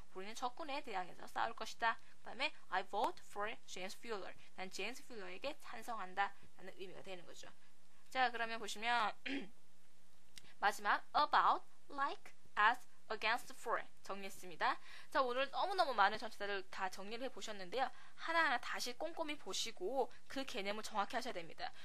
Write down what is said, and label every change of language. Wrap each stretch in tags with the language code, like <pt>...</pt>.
<ko>우리는 적군에 대항해서 싸울 것이다. 그 다음에</ko> <en>I vote for James Fuller.</en> <ko>난 제임스 퓨러에게 찬성한다 라는 의미가 되는 거죠. 자, 그러면 보시면 마지막 about, like, as, against, for 정리했습니다. 자, 오늘 너무너무 많은 전치사를 다 정리를 해보셨는데요. 하나하나 다시 꼼꼼히 보시고 그 개념을 정확히 하셔야 됩니다.</ko>